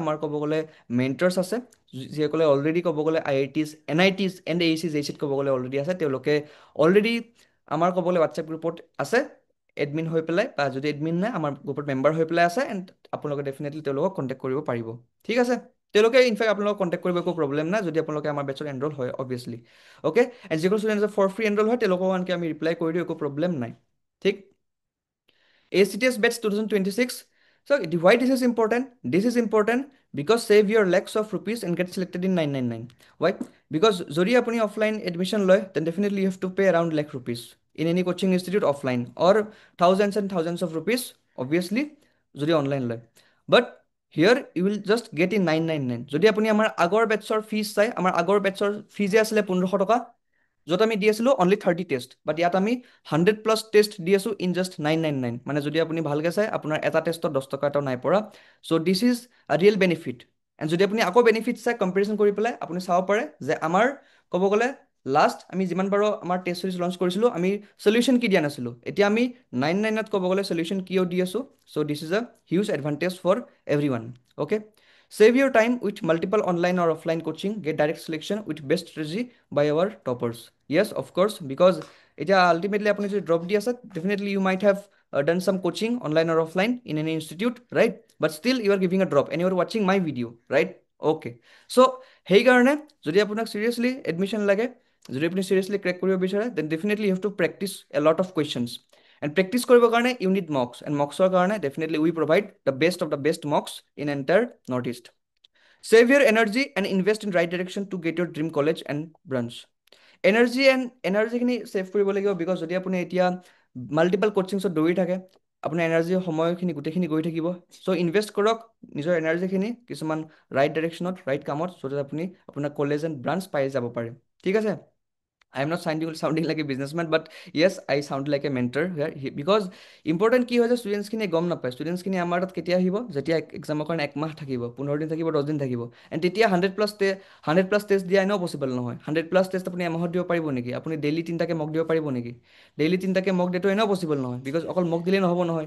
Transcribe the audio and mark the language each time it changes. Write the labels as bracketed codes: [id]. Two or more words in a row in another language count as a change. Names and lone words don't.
[as] আমাৰ ক'ব গ'লে মেণ্টাৰ্ছ আছে, যিসকলে অলৰেডি ক'ব গ'লে IITs NITs এণ্ড AECs JECত ক'ব গ'লে অলৰেডি আছে, তেওঁলোকে অলৰেডি আমাৰ ক'ব গ'লে [en] WhatsApp group [as] আছে এডমিন হৈ পেলাই, বা যদি এডমিন নাই আমাৰ গ্ৰুপত মেম্বাৰ হৈ পেলাই আছে, এণ্ড আপোনালোকে ডেফিনেটলি তেওঁলোকক কণ্টেক্ট কৰিব পাৰিব। ঠিক আছে, তেওঁলোকে ইনফেক্ট আপোনালোকক কণ্টেক্ট কৰিব একো প্ৰব্লেম নাই, যদি আপোনালোকে আমাৰ বেটছত এনৰোল হয় অবভিয়াছলি। অ'কে, এণ্ড যিবোৰ ষ্টুডেণ্ট [en] for free enroll [as] হয় তেওঁলোকক আনকি আমি ৰিপ্লাই কৰি দিওঁ, একো প্ৰব্লেম নাই। ঠিক, [en] ACTS Batch 2026. So why this is important? This is important because save your lakhs of rupees and get selected in 999. Why? Because [as] যদি আপুনি [en] offline admission লয়, then definitely you have to pay around lakh rupees in any coaching institute offline, or thousands and thousands of rupees obviously যদি online লয়। But here you will just get in 999. [as] যদি আপুনি আমাৰ আগৰ বেটছৰ ফিজ চাই, আমাৰ আগৰ বেটছৰ ফিজে আছিলে 1500 টকা, য'ত আমি দি আছিলোঁ অনলি 30 টেষ্ট, বাট ইয়াত আমি 100+ টেষ্ট দি আছোঁ [en] in just [as] 999। মানে যদি আপুনি ভালকৈ চাই, আপোনাৰ এটা টেষ্টত 10 টকা এটাও নাই পৰা। [en] So this is a real benefit. [as] এণ্ড যদি আপুনি আকৌ বেনিফিট চাই কম্পেৰিজন কৰি পেলাই, আপুনি চাব পাৰে যে আমাৰ ক'ব গ'লে লাষ্ট আমি যিমান পাৰোঁ আমাৰ টেষ্ট চিৰিজ লঞ্চ কৰিছিলোঁ, আমি সলিউশ্যন কি দিয়া নাছিলোঁ, এতিয়া আমি 999ত ক'ব গ'লে সলিউশ্যন কিও দি আছোঁ। [en] So this is a huge advantage for every one. [as] অ'কে, [en] save your time with multiple online or offline coaching, get direct selection with best strategy by our toppers. Yes, of course, because [as] এতিয়া আল্টিমেটলি আপুনি যদি ড্ৰপ দি আছে, [en] definitely you might have done some coaching online or offline in any institute, right? But still you are giving a drop and you are watching my video, right? Okay, so [as] সেইকাৰণে যদি আপোনাক চিৰিয়াছলি এডমিশ্যন লাগে, যদি আপুনি চিৰিয়াছলি ক্ৰেক কৰিব বিচাৰে, [en] then definitely you have to practice a lot of questions. [as] এণ্ড প্ৰেক্টিচ কৰিবৰ কাৰণে [en] you need mocks, [as] এণ্ড মক্সৰ কাৰণে ডেফিনেটলি [en] we provide the best of the best mocks in entire North East. Save your energy and invest in right direction to get your dream college and branch. [as] এনাৰ্জিখিনি ছেভ কৰিব লাগিব, বিকজ যদি আপুনি এতিয়া [en] multiple coachings [as] দৌৰি থাকে, আপোনাৰ এনাৰ্জি সময়খিনি গোটেইখিনি গৈ থাকিব। চ' ইনভেষ্ট কৰক নিজৰ এনাৰ্জিখিনি কিছুমান [en] right direction, [as] ৰাইট কামত, য'ত আপুনি আপোনাৰ [en] college and branch [as] পাই যাব পাৰে। ঠিক আছে, [en] I am not sounding like a businessman, but yes, I sound like a mentor here, because [as] ইম্পৰ্টেণ্ট কি হয় যে ষ্টুডেণ্টছখিনিয়ে গম নাপায়, ষ্টুডেণ্টছখিনি আমাৰ তাত কেতিয়া আহিব, যেতিয়া এক্সামৰ কাৰণে 1 মাহ থাকিব, 15 দিন থাকিব, 10 দিন থাকিব, এণ্ড তেতিয়া 100+ টেষ্ট দিয়া এনেও পচিবল নহয়। 100+ টেষ্ট আপুনি এমাহত দিব পাৰিব নেকি? আপুনি ডেইলি 3টাকে মক দিব পাৰিব নেকি? ডেইলি 3টাকে মক দিয়াটো এনেও পচিবল নহয়, বিকজ অকল মক দিলেই নহ'ব নহয়।